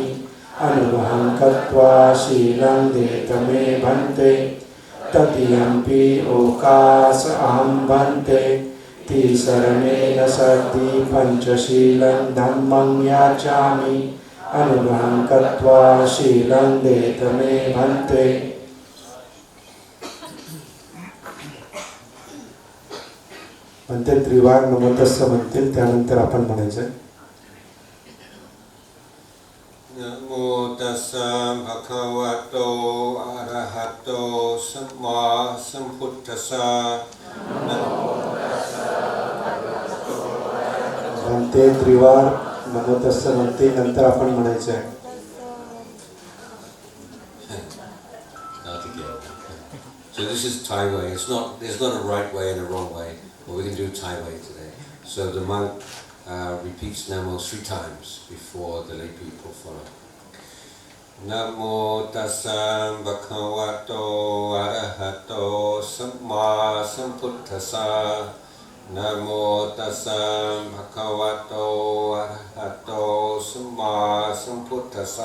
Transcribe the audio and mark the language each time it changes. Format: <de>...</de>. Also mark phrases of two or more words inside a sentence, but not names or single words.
<pi>अनुमहं कृत्वा शीलं देत मे भन्ते. तृतीयंपि ओकास अहं भन्ते तिसरणेन सति पंचशीलं धम्मं याचामि. अनुमहं कृत्वा शीलं देत मे भन्ते.</pi> <mr>म्हणते त्रिवार नमोतस्स म्हणतील त्यानंतर आपण म्हणायचं.</mr> <pi>नमो तस्सा भगवतो अरहतो सम्मा संपुट्टसा.</pi> <mr>म्हणते त्रिवार नमोतस्स म्हणते नंतर आपण म्हणायचं आहे.</mr> <en>So this is Thai way. There's not a right way and a wrong way. But we can do Thai way today. So the monk repeats Namo 3 times before the lay people follow.</en> <pi>Namo tassa bhagavato arahato samma sambuddhassa. Namo tassa bhagavato arahato samma sambuddhassa.</pi>